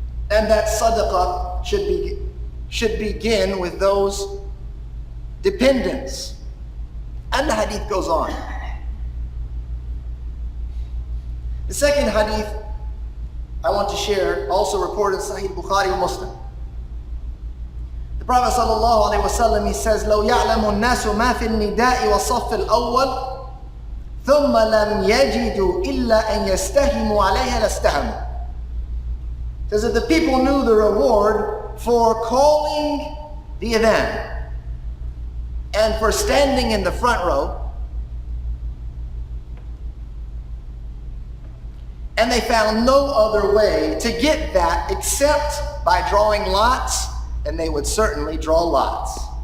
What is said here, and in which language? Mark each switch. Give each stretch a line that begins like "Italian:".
English: And that sadaqah should begin with those dependents. And the hadith goes on. The second hadith I want to share, also reported in Sahih Bukhari and Muslim. The Prophet sallallahu alaihi wasallam, he says,
Arabic: لو يعلم الناس ما في النداء والصف الأول ثم لم يجدوا إلا أن يستهموا عليها لاستهموا.
English: Says if the people knew the reward for calling the adhan and for standing in the front row, and they found no other way to get that except by drawing lots, and they would certainly draw lots.